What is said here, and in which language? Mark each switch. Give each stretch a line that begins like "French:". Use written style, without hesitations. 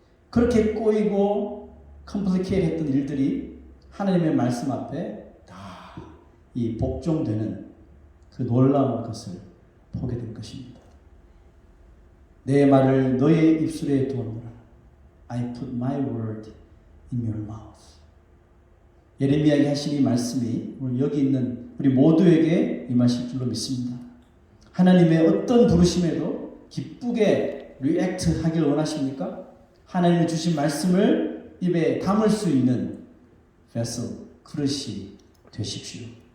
Korean: 그렇게 꼬이고 컴플리케이트 했던 일들이 하나님의 말씀 앞에 다 이 복종되는 그 놀라운 것을 보게 될 것입니다. 내 말을 너의 입술에 두어놓으라.
English: I put my word in your mouth.
Korean: 예레미야에게 하신 이 말씀이 오늘 여기 있는 우리 모두에게 임하실 줄로 믿습니다. 하나님의 어떤 부르심에도 기쁘게 리액트 하길 원하십니까? 하나님이 주신 말씀을 입에 담을 수 있는 vessel, 그릇이 되십시오.